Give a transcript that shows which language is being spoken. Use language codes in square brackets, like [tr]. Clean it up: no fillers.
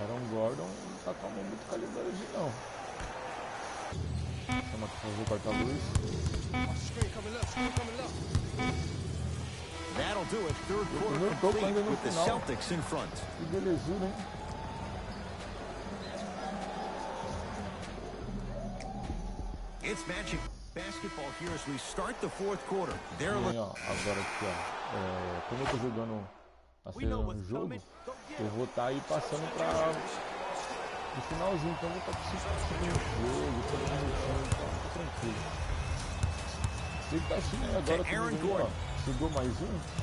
[pt] Gordon não tá tomando muito calibre hoje, não. Chama pra fazer o corta-luz. [en] That'll do it. Third quarter complete with the Celtics in front. [pt] Que belezura, hein? [en] It's Magic basketball here as we start the fourth quarter. They're looking. [pt] Agora aqui, ó. Como eu tô jogando um jogo, eu vou estar aí passando para no finalzinho, então eu vou estar conseguindo o jogo, todo minutinho, então tá tranquilo. Ele tá assim, né? Agora tudo bem, chegou mais um.